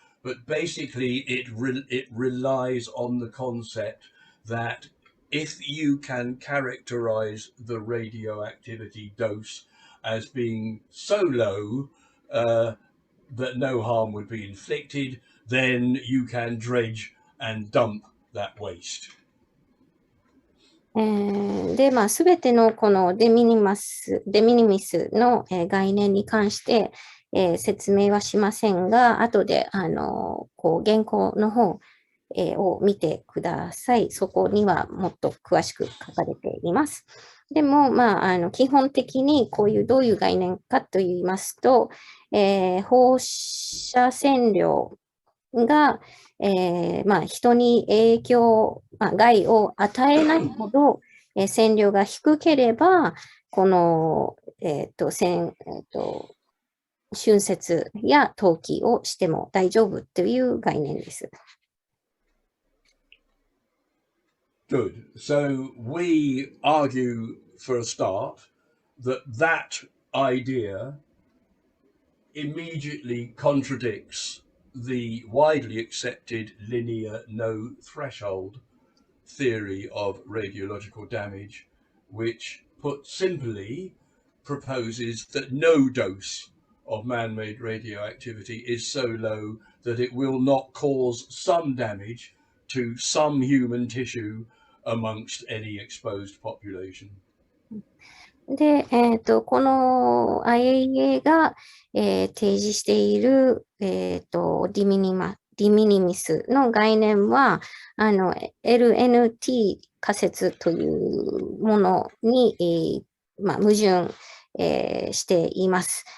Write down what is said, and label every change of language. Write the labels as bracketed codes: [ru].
[en] But basically, it relies on the concept that if you can characterize the radioactivity dose as being so low that no harm would be inflicted, then you can dredge and dump that waste. [ja] で、すべてのこのデミニミスの概念に関して、説明はしませんが、後で、原稿の方、を見てください。そこにはもっと詳しく書かれています。でも、基本的にどういう概念かと言いますと、放射線量が、人に影響、害を与えないほど、線量が低ければ、この、浚渫や投棄をしても大丈夫という概念です。 [en] Good. So we argue for a start that idea immediately contradicts the widely accepted linear no threshold theory of radiological damage, which, put simply, proposes that no dose of man-made radioactivity is so low that it will not cause some damage to some human tissue amongst any exposed population. [ja] で、この IAEA が、提示している、ディミニミスの概念は、LNT 仮説というものに、矛盾、しています。